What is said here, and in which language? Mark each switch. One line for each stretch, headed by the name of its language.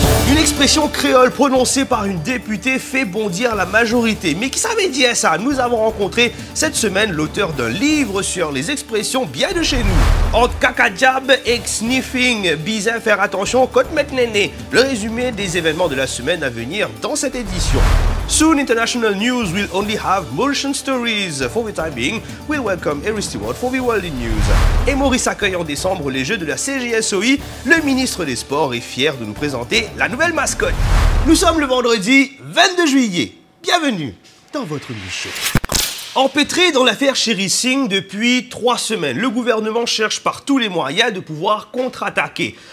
French: Une expression créole prononcée par une députée fait bondir la majorité. Mais qui savait dire ça? Nous avons rencontré cette semaine l'auteur d'un livre sur les expressions bien de chez nous. Entre cacajab et sniffing, bien faire attention, côte maintenant. Le résumé des événements de la semaine à venir dans cette édition.
English: Soon, international news will only have motion stories. For the time being, we'll welcome Eric Stewart for the World News.
French: Et Maurice accueille en décembre les Jeux de la CJSOI. Le ministre des Sports est fier de nous présenter la nouvelle mascotte. Nous sommes le vendredi 22 juillet. Bienvenue dans votre niche. Empêtré dans l'affaire Chéri Singh depuis 3 semaines, le gouvernement cherche par tous les moyens de pouvoir contre-attaquer.